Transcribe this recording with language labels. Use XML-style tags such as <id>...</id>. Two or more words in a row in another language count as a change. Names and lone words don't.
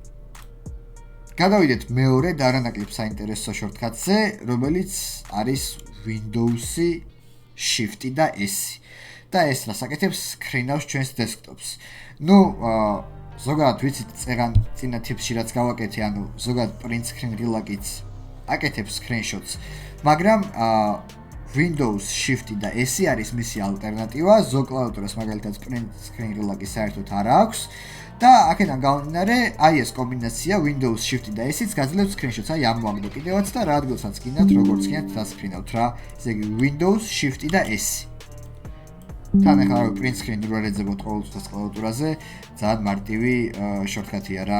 <ka>გადავიდეთ მეორე და არანაკლებ საინტერესო შორტკატზე, რომელიც არის Windows-ი, Shift და S. და ეს რას აკეთებს? სკრინავს ჩვენს დესკტოპს. ნუ ზოგადად ვიცით წინა ტიპში რაც გავაკეთე, ანუ ზოგადად</ka> <en>print screen</en> <ka>relax-იც აკეთებს screenshots, მაგრამ Windows Shift და S არის მისი ალტერნატივა. ზოგ კლავიატურას მაგალითად</ka> <en>print screen</en> <ka>relax საერთოდ არ აქვს. და აქედან გამომდინარე, აი ეს კომბინაცია Windows Shift და S-იც გაძლევს screenshots. აი ამოვაგდო კიდევაც და რა ადგილსაც გინდათ, როგორც გინდათ დასკრინავთ რა. ესე იგი Windows Shift და S. თან ახლა რა</ka> <en>print screen</en> <ka>რო რეძებოთ ყოველთვის კლავიატურაზე, ძალიან მარტივი შორტკატია რა.</ka>